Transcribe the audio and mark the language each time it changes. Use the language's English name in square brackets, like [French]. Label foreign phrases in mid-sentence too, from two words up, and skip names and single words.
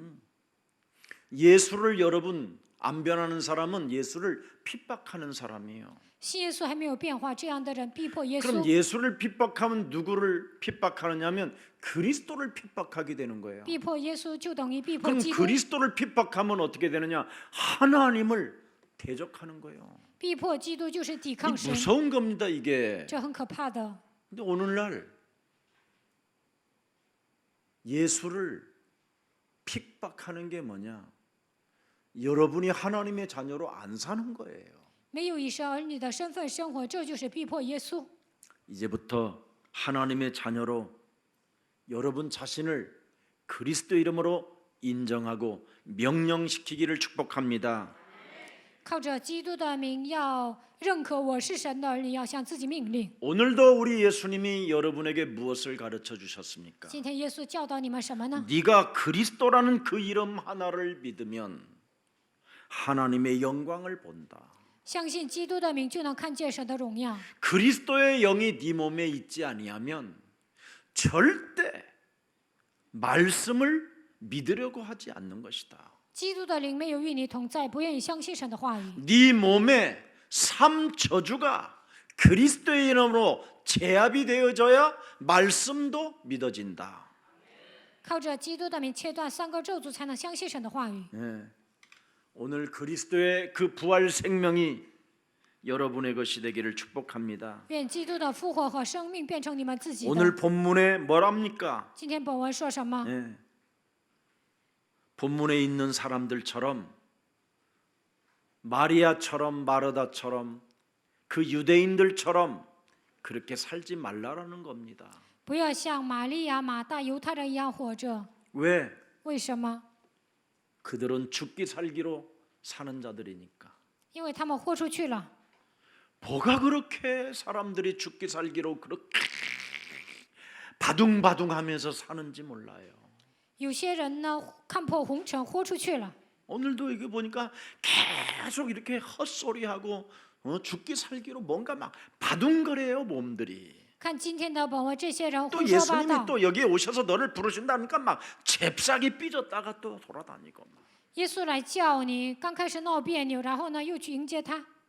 [Korean] 예수를 여러분 안 변하는 사람은 예수를 핍박하는 사람이에요. [Chinese] 信耶稣还没有变化，这样的人逼迫耶 [Korean] 그럼 [Chinese] 稣。 [Korean] 예수를 핍박하면 누구를 핍박하느냐면 그리스도를 핍박하게 되는 거예요. [Chinese] 逼迫耶稣就等于逼迫 [Korean] 그럼 [Chinese] 基督， [Korean] 그리스도를 핍박하면 어떻게 되느냐? 하나님을 대적하는 거예요. [Chinese] 逼迫基督就是抵 [Korean] 이 [Chinese] 抗神， [Korean] 무서운 겁니다, 이게. [Chinese] 这很可怕的。 [Korean] 근데 오늘날 예수를 핍박하는 게 뭐냐? 여러분이 하나님의 자녀로 안 사는 거예요. [Chinese] 没有以神儿女的身份生活，这就是逼迫耶稣。 [Korean] 이제부터 하나님의 자녀로 여러분 자신을 그리스도 이름으로 인정하고 명령시키기를 축복합니다. [Chinese] 靠着基督的名，要认可我是神的儿女，要向自己命令。 [Korean] 오늘도 우리 예수님이 여러분에게 무엇을 가르쳐 주셨습니까? [Chinese] 今天耶稣教导你们什么呢？ [Korean] 네가 그리스도라는 그 이름 하나를 믿으면 하나님의 영광을 본다. [Chinese] 相信基督的名，就能看见神的荣耀。 [Korean] 그리스도의 영이 네 몸에 있지 아니하면 절대 말씀을 믿으려고 하지 않는 것이다. [Chinese] 基督的灵没有与你同在，不愿意相信神的话语。 [Korean] 네 몸에 삶 저주가 그리스도의 이름으로 제압이 되어져야 말씀도 믿어진다. [Chinese] 靠着基督的名切断3个咒诅，才能相信神的话语。 [Korean] 예. 오늘 그리스도의 그 부활 생명이 여러분의 것이 되기를 축복합니다. [Chinese] 愿基督的复活和生命变成你们自己 [Korean] 오늘 [Chinese] 的。 [Korean] 본문에 뭐랍니까? [Chinese] 今天本文说什么？ [Korean] 예. 본문에 있는 사람들처럼 마리아처럼 마르다처럼 그 유대인들처럼 그렇게 살지 말라라는 겁니다. [Chinese] 不要像玛利亚、马大、犹太人一样活着。 [Korean] 왜? [Chinese] 为什么？ [Korean] 그들은 죽기 살기로 사는 자들이니까. [Chinese] 因为他们豁出去了。 [Korean] 뭐가 그렇게 사람들이 죽기 살기로 그렇게 바둥바둥하면서 사는지 몰라요. [Chinese] 有些人呢，看破红尘，豁出去了。 [Korean] 오늘도 이게 보니까 계속 이렇게 헛소리하고 죽기 살기로 뭔가 막 바둥거려요 몸들이. [Chinese] 看今天的本文，这些人 [Korean] 또 [Chinese] 胡说八 [Korean] 예수님이 [Chinese] 道。 [Korean] 또 여기에 오셔서 너를 부르신다니까 막 잽싸게 삐졌다가 또 돌아다니고 막. [Chinese] 耶稣来叫你，刚开始闹别扭，然后呢又去迎接他，